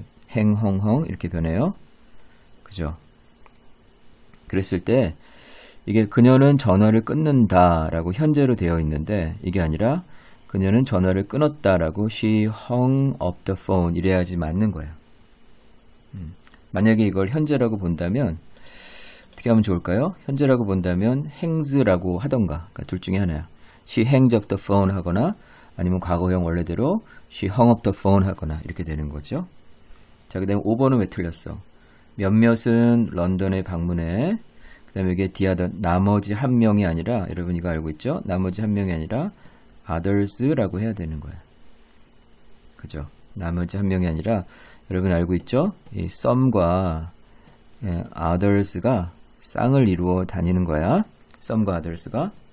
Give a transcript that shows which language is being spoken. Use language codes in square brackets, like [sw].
[ko] 행, 헝 이렇게 변해요. 그죠? 그랬을 때 이게 그녀는 전화를 끊는다 라고 현재로 되어 있는데 이게 아니라 그녀는 전화를 끊었다 라고 [en] she hung up the phone [ko] 이래야지 맞는 거예요. 만약에 이걸 현재라고 본다면 어떻게 하면 좋을까요? 현재라고 본다면 hangs라고 하던가, 그러니까 둘 중에 하나야. [en] she hangs up the phone [ko] 하거나 아니면 과거형 원래대로 [en] she hung up the phone [ko] 하거나 이렇게 되는 거죠. 자, 그 다음에 5번은 왜 틀렸어? 몇몇은 런던에 방문해. 그 다음에 이게 the 나머지 한 명이 아니라, 여러분 이거 알고 있죠? 나머지 한 명이 아니라 others라고 해야 되는 거야. 그죠? 나머지 한 명이 아니라, 여러분 알고 있죠? 이 some과 others가 쌍을 이루어 다니는 거야. some과 others가.